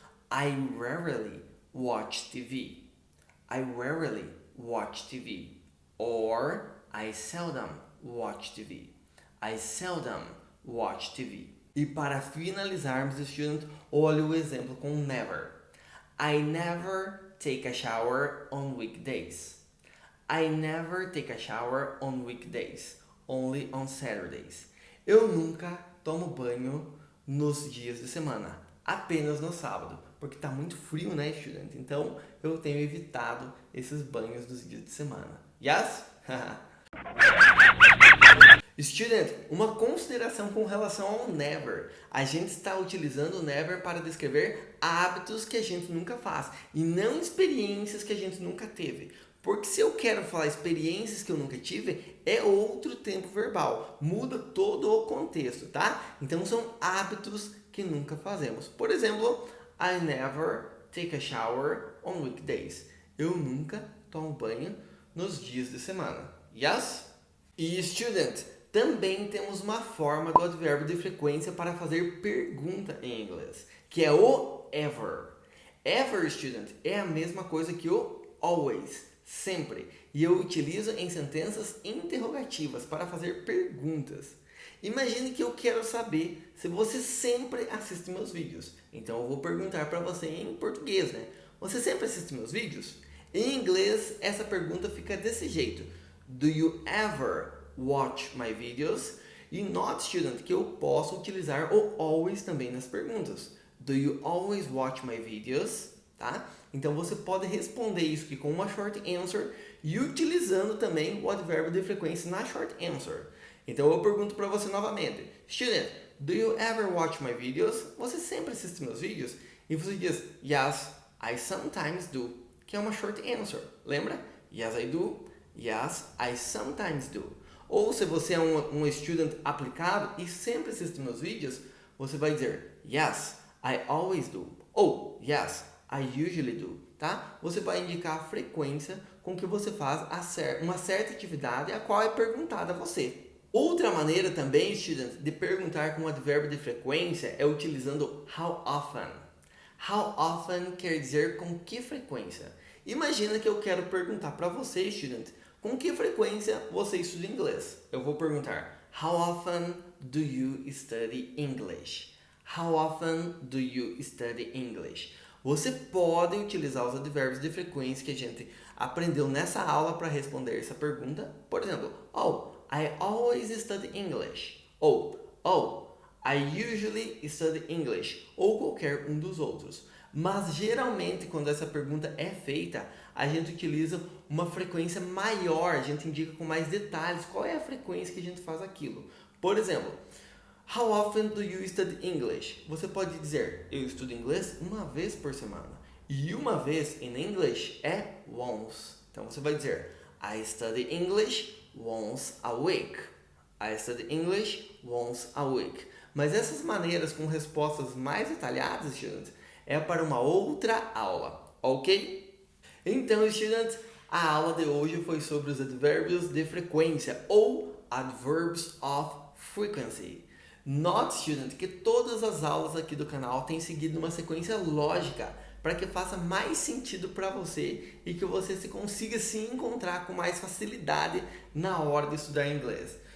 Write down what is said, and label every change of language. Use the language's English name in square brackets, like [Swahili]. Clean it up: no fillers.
[English] I rarely watch TV. I rarely watch TV. Or I seldom watch TV. I seldom watch TV. [Portuguese] E para finalizarmos, student, olha o exemplo com never. [English] I never take a shower on weekdays. I never take a shower on weekdays. Only on Saturdays. [Portuguese] Eu nunca tomo banho nos dias de semana. Apenas no sábado. Porque está muito frio, né, student? Então, eu tenho evitado esses banhos nos dias de semana. Yes? Student, uma consideração com relação ao never. A gente está utilizando o never para descrever hábitos que a gente nunca faz e não experiências que a gente nunca teve. Porque se eu quero falar experiências que eu nunca tive, é outro tempo verbal. Muda todo o contexto, tá? Então são hábitos que nunca fazemos. Por exemplo, [English] I never take a shower on weekdays. [Portuguese] Eu nunca tomo banho nos dias de semana. Yes? E student, também temos uma forma do advérbio de frequência para fazer pergunta em inglês, que é o ever. Ever, student, é a mesma coisa que o always, sempre. E eu utilizo em sentenças interrogativas para fazer perguntas. Imagine que eu quero saber se você sempre assiste meus vídeos. Então eu vou perguntar para você em português, né? Você sempre assiste meus vídeos? Em inglês, essa pergunta fica desse jeito. [English] Do you ever watch my videos? [Portuguese] E note, student, que eu posso utilizar o always também nas perguntas. [English] Do you always watch my videos? [Portuguese] Tá? Então você pode responder isso aqui com uma short answer e utilizando também o advérbio de frequência na short answer. Então eu pergunto para você novamente. [English] Student, do you ever watch my videos? [Portuguese] Você sempre assiste meus vídeos? E você diz, [English] yes, I sometimes do, [Portuguese] que é uma short answer. Lembra? [English] Yes, I do. Yes, I sometimes do. [Portuguese] Ou se você é um student aplicado e sempre assiste meus vídeos, você vai dizer, [English] yes, I always do. [Portuguese] Ou, [English] yes, I usually do. [Portuguese] Tá? Você vai indicar a frequência com que você faz uma certa atividade a qual é perguntada a você. Outra maneira também, student, de perguntar com o advérbio de frequência é utilizando how often. How often quer dizer com que frequência. Imagina que eu quero perguntar para você, student, Com que frequência você estuda inglês? Eu vou perguntar: [English] How often do you study English? How often do you study English? [Portuguese] Você pode utilizar os advérbios de frequência que a gente aprendeu nessa aula para responder essa pergunta. Por exemplo, [English] oh, I always study English. Ou, oh, I usually study English. [Portuguese] Ou qualquer um dos outros. Mas geralmente quando essa pergunta é feita, a gente utiliza uma frequência maior, a gente indica com mais detalhes qual é a frequência que a gente faz aquilo. Por exemplo, [English] How often do you study English? [Portuguese] Você pode dizer, eu estudo inglês uma vez por semana. E uma vez em English é once. Então você vai dizer, [English] I study English once a week. I study English once a week. [Portuguese] Mas essas maneiras com respostas mais detalhadas, students, é para uma outra aula, ok? Então, students, a aula de hoje foi sobre os advérbios de frequência ou adverbs of frequency. Note, student, que todas as aulas aqui do canal têm seguido uma sequência lógica para que faça mais sentido para você e que você se consiga se encontrar com mais facilidade na hora de estudar inglês.